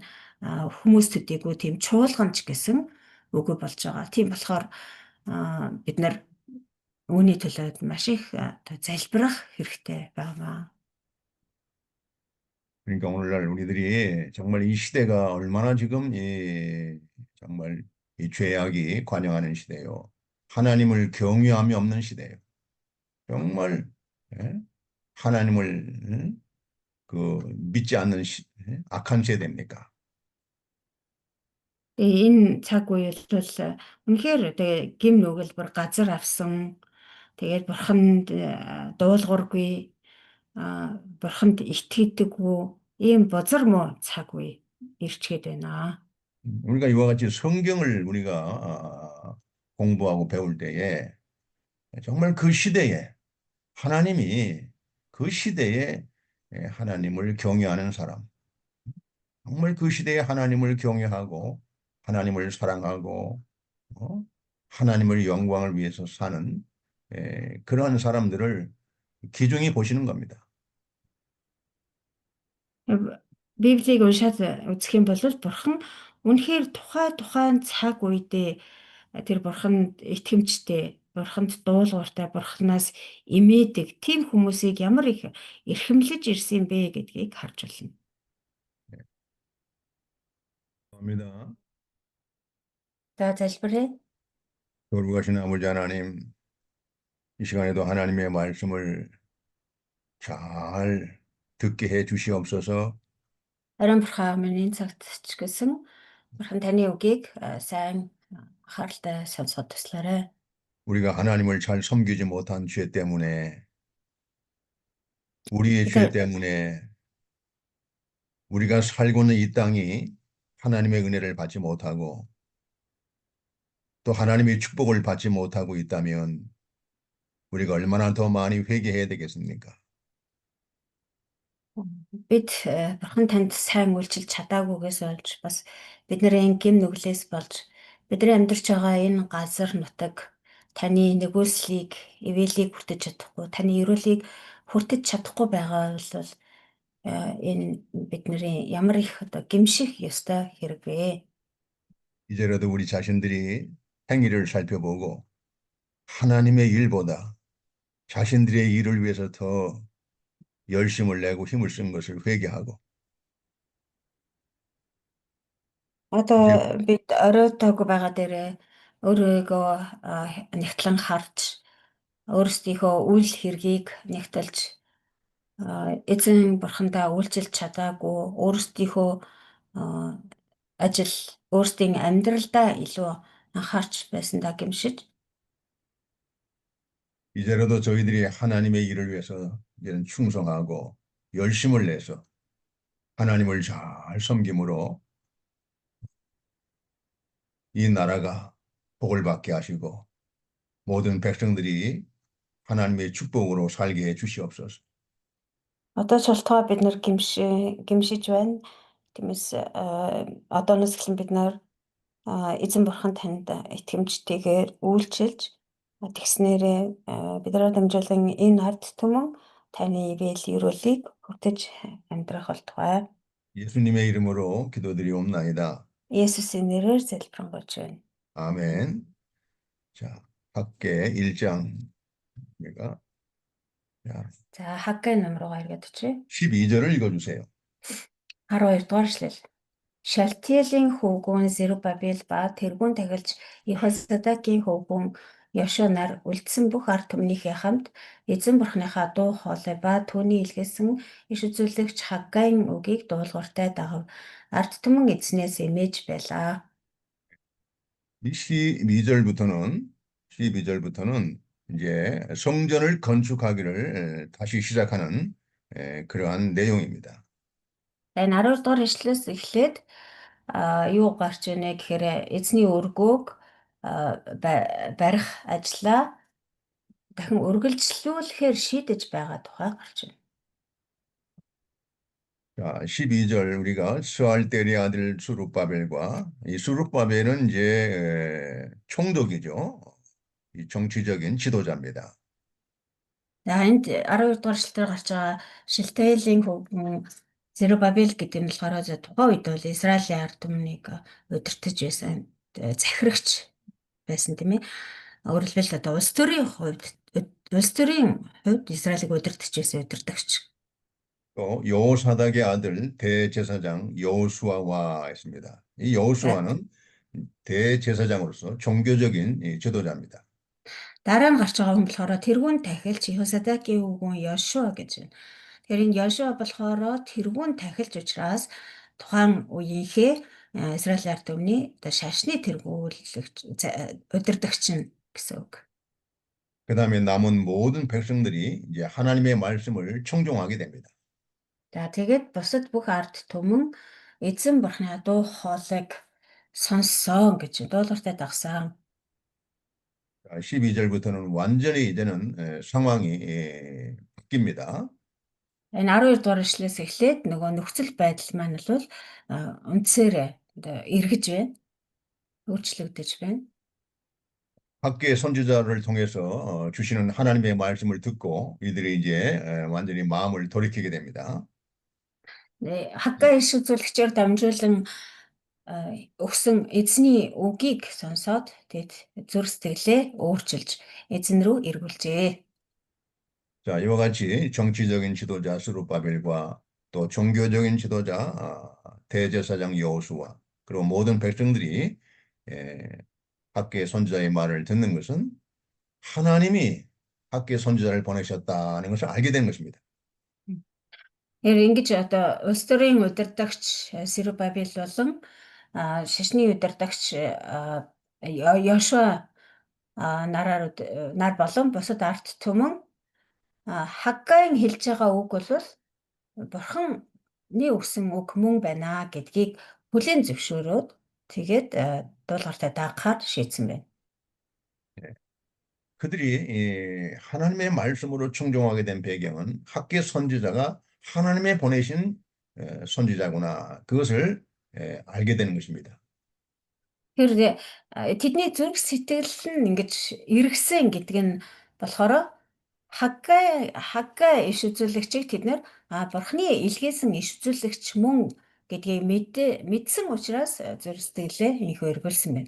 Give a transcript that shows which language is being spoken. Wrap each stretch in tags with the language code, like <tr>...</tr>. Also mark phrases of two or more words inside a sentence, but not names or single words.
<mn>Хүмүүс төдийгүй тийм чуулганч гэсэн үгүй болж байгаа. Тийм болохоор бид нар үүний төлөө маш их залбирах хэрэгтэй байна.</mn> <ko>그러니까 오늘날 우리들이 정말 이 시대가 얼마나 지금 정말 이 죄악이 관영하는 시대요. 하나님을 경외함이 없는 시대예요. 정말 하나님을 그 믿지 않는 악한 세대입니까?</ko> <mn>Тэгээ энэ цаг үеэл бол үнэхээр тэгээ гим нүгэлбэр газар авсан. Тэгээд бурханд дуулуургүй бурханд итгэдэггүй ийм бузар муу цаг үе ирчгээд байна.</mn> <ko>우리가 이와 같이 성경을 우리가 공부하고 배울 때에 정말 그 시대에 하나님이 그 시대에 하나님을 경외하는 사람, 정말 그 시대에 하나님을 경외하고 하나님을 사랑하고 하나님의 영광을 위해서 사는 그러한 사람들을 기중히 보시는 겁니다.</ko> <mn>Библийг уншаад үзэх юм бол бурхан үнэхээр тухайн цаг үедээ тэр бурханд итгэмжтэй, бурханд дуулууртай, бурханаас эмээдэг тийм хүмүүсийг ямар их эрхэмлэж ирсэн бэ гэдгийг харж байна.</mn> <ko>감사합니다.</ko> <mn>За залбирая.</mn> <ko>거룩하신 아버지 하나님, 이 시간에도 하나님의 말씀을 잘 듣게 해 주시옵소서.</ko> <mn>Ариун бурхан минь цагт ч гэсэн бурхан таны үгийг сайн анхааралтай сонсоход туслаарай.</mn> <ko>우리가 하나님을 잘 섬기지 못한 죄 때문에 우리의 죄 때문에 우리가 살고 있는 이 땅이 하나님의 은혜를 받지 못하고 또 하나님의 축복을 받지 못하고 있다면 우리가 얼마나 더 많이 회개해야 되겠습니까?</ko> <mn>Бид бурхан танд сайн үйлчилж чадаагүйгээс болж бас бидний гим нүглээс болж бидний амьдарч байгаа энэ газар нутаг таны нэгүслийг, ивэлийг хүртэж чадахгүй, таны эрүүлийг хүртэж чадахгүй байгаа бол энэ бидний ямар их одоо гимших ёстой хэрэг вэ?</mn> <ko>이제라도 우리 자신들이 행위를 살펴보고 하나님의 일보다 자신들의 일을 위해서 더 열심을 내고 힘을 쓴 것을 회개하고</ko> <mn>Одоо бид оройтойгоо байгаа дээрээ өөрийгөө нэгтлэн харж өөрсдийнхөө үйл хэргийг нэгтэлж эзэн бурхандаа үйлчилж чадаагүй өөрсдийнхөө ажил өөрсдийн амьдралдаа илүү анхаарч байсандаа гэмшиж</mn> <ko>이제라도 저희들이 하나님의 일을 위해서 이제는 충성하고 열심을 내서 하나님을 잘 섬김으로 이 나라가 복을 받게 하시고 모든 백성들이 하나님의 축복으로 살게 해 주시옵소서.</ko> <mn>одоо ч болтугай бид нар гэмшиж байна. Тиймээс одооноос эхлэн бид нар эзэн бурхан танд итгэмжтэйгээр үйлчилж тэгснээрээ биднээр дамжуулан энэ ард түмэн таны ивэл эрүүлийг хүртэж амьдрах болтугай.</mn> <ko>예수님의 이름으로 기도드리옵나이다.</ko> <mn>예수스의 нэрээр залбирanгуйч байна.</mn> <ko>아멘. 자, 밖에 1장 우리가</ko> <mn>За Хагgai ном руугаа эргээд очие.</mn> <ko>12절을 읽어주세요.</ko> <mn>12 дугаар эшлэл. Шалтиелийн хөвгүүн Зерубабел ба тэргүүн тахилч Йехозадакийн хөвгүүн Йошуа нар үлдсэн бүх ард түмнийхээ хамт эзэн бурхныхаа дуу хоолой ба түүний илгээсэн иш үзүүлэгч Хаггайн үгийг дуулууртай дагав. Ард түмэн эзнээс эмээж байлаа.</mn> <ko>이 12절부터는 이제 성전을 건축하기를 다시 시작하는 그러한 내용입니다.</ko> <mn>Энэ 12 дугаар эшлэлээс эхлээд юу гарч ийнэ гэхээр эзний өргөөг барих ажлаа дахин үргэлжлүүлэхээр шийдэж байгаа тухай гарч байна.</mn> <ko>자, 12절 우리가 스알데리 아들 수룹바벨과 이 수룹바벨은 이제 총독이죠. 이 정치적인 지도자입니다.</ko> <mn>За энд 12 дугаар эшлэлээр гарч байгаа Шилтаилийн хөвгөн Зерубабел гэдэг нь болохоор тухайн үед бол Израилийн ард түмнийг удирдах байсан захирагч байсан тийм ээ. Өөрөөр хэлбэл одоо улс төрийн хувьд Израилийг удирдах байсан удирдагч.</mn> <ko>또 여호사닥의 아들 대제사장 여호수아와 있습니다. 이 여호수아는 대제사장으로서 종교적인 지도자입니다.</ko> <mn>Дараа нь гарч байгаа хүн болохоор тэрүүн тахилч Йехозадакийн хөвгүүн Йошуа гэж байна. Тэгэхээр энэ Йошуа болохоор тэрүүн тахилч учраас тухайн үеийнхээ Израилийн ард түмний одоо шашны тэргүүлэгч удирдагч нь гэсэн үг.</mn> <ko>그 다음에 남은 모든 백성들이 이제 하나님의 말씀을 청종하게 됩니다.</ko> <mn>За тэгээд бусад бүх ард түмэн эзэн бурхны дуу хоолойг сонссон гэж дуулууртай дагсан.</mn> <ko>12절부터는 완전히 이제는 상황이 바뀝니다.</ko> <mn>Энэ 12 дугаар эшлээс эхлээд нөгөө нөхцөл байдал маань бол үндсээр эргэж байна. өөрчлөгдөж байна.</mn> <ko>밖에 선지자를 통해서 주시는 하나님의 말씀을 듣고 이들이 이제 완전히 마음을 돌이키게 됩니다.</ko> <mn>Хагgai иш үзүүлэгчээр дамжуулан өгсөн эзний үгийг сонсоод тэгэд зүрх сэтгэлээ өөрчилж эзэн рүү эргүүлжээ.</mn> <ko>자, 이와 같이 정치적인 지도자 스룹바벨과 또 종교적인 지도자 대제사장 여호수아 그리고 모든 백성들이 학계 선지자의 말을 듣는 것은 하나님이 학계 선지자를 보내셨다는 것을 알게 되는 것입니다.</ko> <mn>Ингэж одоо улс төрийн удирдагч Зерубабел болон шашны удирдагч Йошуа нар болон бусад ард түмэн Хаггайн хэлж байгаа үг бол Бурханы өгсөн үг мөн байна гэдгийг хүлээн зөвшөөрөөд тэгээд дуулууртай дагахаар шийдсэн байна.</mn> <ko>그들이 하나님의 말씀으로 충종하게 된 배경은 학계 선지자가 하나님의 보내신 선지자구나. 그것을 알게 되는 것입니다.</ko> <mn>Тэгэхээр тэдний зүрх сэтгэл нь ингэж эргэсэн гэдэг нь болохоор Хагgai иш үзүүлэгчийг тэд нэр Бурхны илгээсэн иш үзүүлэгч мөн гэдгийг мэдсэн учраас зүрх сэтгэлээ инхүү эргүүлсэн байна.</mn>